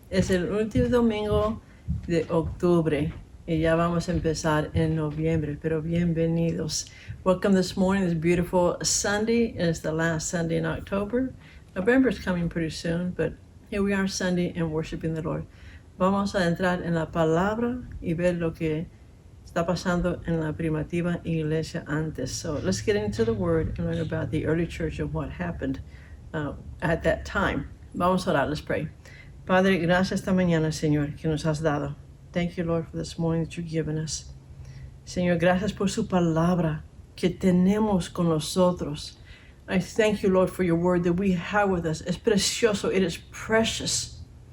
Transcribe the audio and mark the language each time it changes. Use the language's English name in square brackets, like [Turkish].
[Spanish] Es el último domingo de octubre y ya vamos a empezar en noviembre, pero bienvenidos. [English] Welcome this morning, this beautiful Sunday. It's the last Sunday in October. November is coming pretty soon, but here we are Sunday and worshiping the Lord. [Spanish] Vamos a entrar en la palabra y ver lo que está pasando en la primitiva iglesia antes. [English] So let's get into the word and learn about the early church and what happened at that time. [Spanish] Vamos a orar, [English] let's pray. [Spanish] Padre, gracias esta mañana, Señor, que nos has dado. [English] Thank you, Lord, for this morning that you've given us. [Spanish] Señor, gracias por su palabra que tenemos con nosotros. [English] I thank you, Lord, for your word that we have with us. [Spanish] Es precioso, [English] it is precious.